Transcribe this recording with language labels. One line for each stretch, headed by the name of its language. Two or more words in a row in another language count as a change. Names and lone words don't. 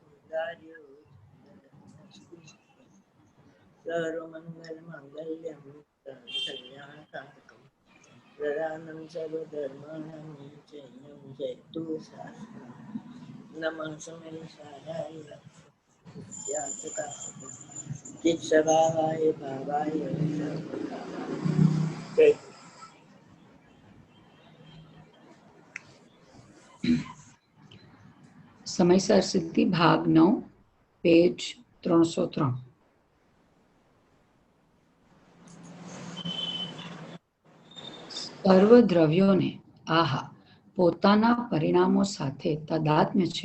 Sanskrit: सर्वमङ्गलमाङ्गल्यं कल्याणकारिकं प्रदानं सर्वधर्माणां जयं जयतु शास्त्रं नमः समयसाराय चित्स्वभावाय भावाय जय।
Gujarati: સમયસર સિદ્ધિ ભાગ 9 પેજ 303। સર્વ દ્રવ્યોને આહા પોતાના પરિણામો સાથે તાદાત્મ્ય છે।